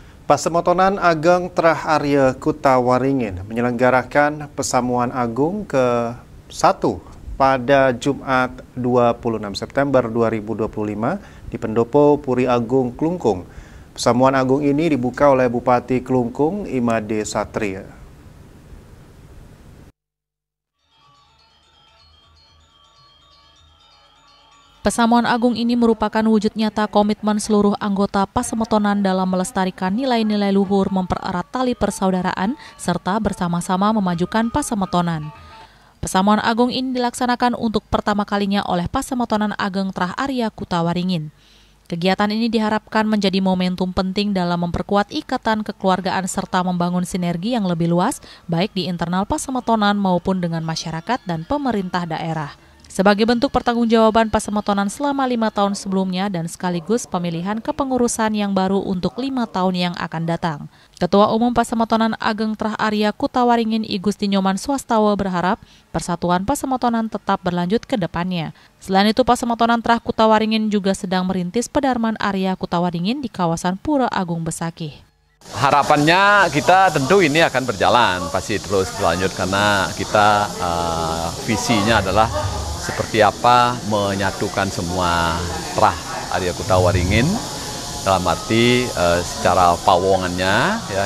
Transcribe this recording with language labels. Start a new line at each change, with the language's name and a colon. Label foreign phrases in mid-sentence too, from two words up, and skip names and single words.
Indonesian: Pasemotonan Ageng Trah Arya Kutawaringin menyelenggarakan Pesamuan Agung ke-1 pada Jumat 26 September 2025 di Pendopo Puri Agung Klungkung. Pesamuan Agung ini dibuka oleh Bupati Klungkung Imade Satria. Pesamuan Agung ini merupakan wujud nyata komitmen seluruh anggota Pasemotonan dalam melestarikan nilai-nilai luhur, mempererat tali persaudaraan, serta bersama-sama memajukan Pasemotonan. Pesamuan Agung ini dilaksanakan untuk pertama kalinya oleh Pasemotonan Ageng Trah Arya Kutawaringin. Kegiatan ini diharapkan menjadi momentum penting dalam memperkuat ikatan kekeluargaan serta membangun sinergi yang lebih luas, baik di internal Pasemotonan maupun dengan masyarakat dan pemerintah daerah. Sebagai bentuk pertanggungjawaban Pasemotonan selama 5 tahun sebelumnya dan sekaligus pemilihan kepengurusan yang baru untuk 5 tahun yang akan datang. Ketua Umum Pasemotonan Ageng Trah Arya Kutawaringin I Gusti Nyoman Swastawa berharap persatuan Pasemotonan tetap berlanjut ke depannya. Selain itu, Pasemotonan Trah Kutawaringin juga sedang merintis Pedarman Arya Kutawaringin di kawasan Pura Agung Besakih. Harapannya kita tentu ini akan berjalan, pasti terus berlanjut karena kita visinya adalah seperti apa menyatukan semua Trah Arya Kutawaringin dalam arti secara pawongannya ya.